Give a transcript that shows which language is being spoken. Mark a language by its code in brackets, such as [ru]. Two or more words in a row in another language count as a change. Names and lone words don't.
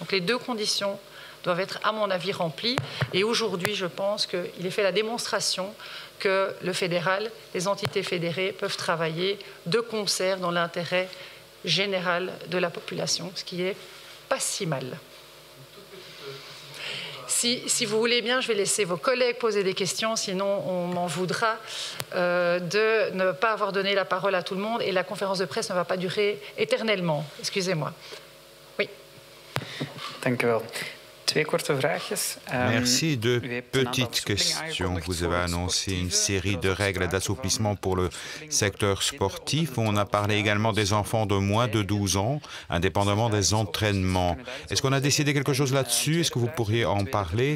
[fr] Donc les deux conditions doivent être, à mon avis, remplies. Et aujourd'hui, je pense qu'il est fait la démonstration que le fédéral, les entités fédérées peuvent travailler de concert dans l'intérêt général de la population, ce qui est pas si mal. Si vous voulez bien, je vais laisser vos collègues poser des questions, sinon on m'en voudra de ne pas avoir donné la parole à tout le monde et la conférence de presse ne va pas durer éternellement. Excusez-moi. Oui. [nl] Dank u wel. [fr] Merci. Deux petites questions. Vous avez annoncé une série de règles d'assouplissement pour le secteur sportif. On a parlé également des enfants de moins de 12 ans, indépendamment des entraînements. Est-ce qu'on a décidé quelque chose là-dessus? Est-ce que vous pourriez en parler?